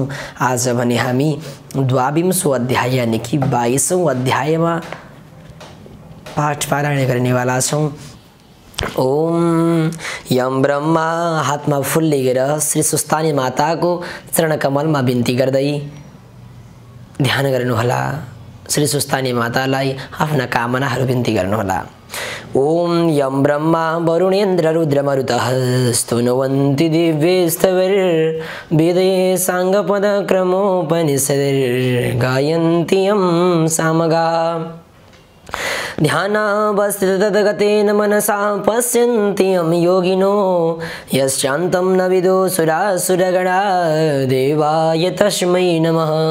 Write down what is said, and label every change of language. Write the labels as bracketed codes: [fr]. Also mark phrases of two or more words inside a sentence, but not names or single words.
[ne] आज भने हामी 22औं अध्याय यानि कि 22औं अध्यायमा पाठ पारायण गर्नेवाला छौँ। [sa] ओम यम ब्रह्मा [ne] हातमा फूल लिएर श्री स्वस्थानी माताको चरण कमलमा बिन्ती गर्दै ध्यान गर्नुहोला। श्री स्वस्थानी मातालाई आफ्ना कामनाहरू बिन्ती गर्नुहोला। [sa] ओम यम ब्रह्मा वरुणेन्द्र रुद्रमरुतः स्तुनुवन्ति दिव्यैस्तवैर्वेदैः साङ्गपदक्रमोपनिषदैः गायन्ति यं सामगाः। ध्यानावस्थित तद्गतेन मनसा पश्यन्ति यं योगिनो यश्चान्तं न विदो सुरासुरगणा देवाय तस्मै नमः।